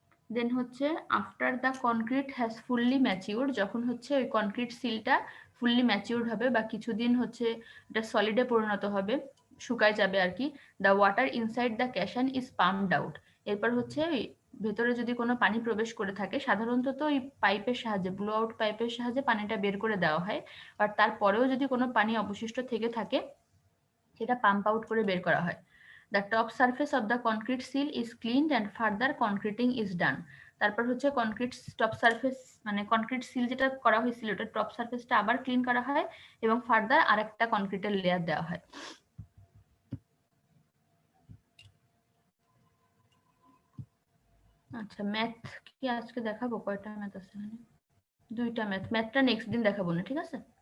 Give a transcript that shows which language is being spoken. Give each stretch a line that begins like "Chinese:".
Bangla: দেন হচ্ছে
English: after the concrete has fully matured,
Bangla: যখন হচ্ছে ওই কনক্রিট সিলটা ফুললি ম্যাচিউরড হবে বা কিছুদিন হচ্ছে এটা সলিডে পরিণত হবে, শুকায় যাবে আর কি,
English: The water inside the caisson is pumped out.
Bangla: এরপর হচ্ছে ওই ভেতরে যদি কোনো পানি প্রবেশ করে থাকে, সাধারণত তো ওই পাইপের সাহায্যে, ব্লো আউট পাইপের সাহায্যে পানিটা বের করে দেওয়া হয়, আর তারপরেও যদি কোনো পানি অবশিষ্ট থেকে থাকে সেটা পাম্প আউট করে বের করা হয়।
English: The top surface of the concrete seal is cleaned and further concreting is done.
Bangla: তারপর হচ্ছে কনক্রিট টপ সারফেস মানে কনক্রিট সিল যেটা করা হয়েছিল ওটা টপ সারফেসটা আবার ক্লিন করা হয় এবং ফার্দার আরেকটা কনক্রিটের লেয়ার দেওয়া হয়। আচ্ছা, ম্যাথ কি আজকে দেখাবো? কয়টা ম্যাথ আছে এখানে? দুইটা ম্যাথটা নেক্সট দিন দেখাবো না, ঠিক আছে?